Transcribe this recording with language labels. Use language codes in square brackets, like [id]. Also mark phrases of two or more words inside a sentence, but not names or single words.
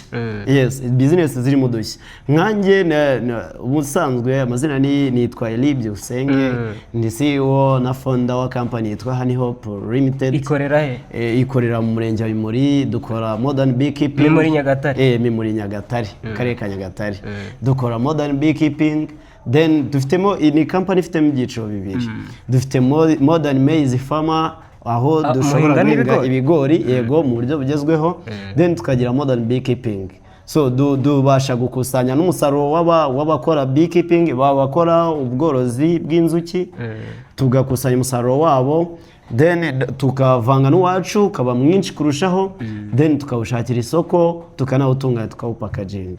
[rw] Business zirimo udushya nkanjye ubusanzwe amazina nitwa Eli Byusenge ndi CEO na founder wa company yitwa Honey Hope Limited. Ikorera mu murenge wa Imuri dukora [en] modern beekeeping [rw] muri Nyagatare. Muri Nyagatare karere ka Nyagatare dukora [en] modern beekeeping. [rw] Then dufitemo ni company ifitemo ibyiciro bibiri. Dufite [en] modern maize farmer [rw] aho dushobora guhinga ibigori yego mu buryo bugezweho. Then tukagira [en] modern beekeeping. [rw] So dubasha gukusanya n'umusaruro w'abakora beekeeping babakora ubworozi bw'inzuki tugakusanya umusaruro wabo then tukavanga n'uwacu ukaba mwinshi kurushaho then tukawushakira isoko tukanawutunganya tukawupakaginga.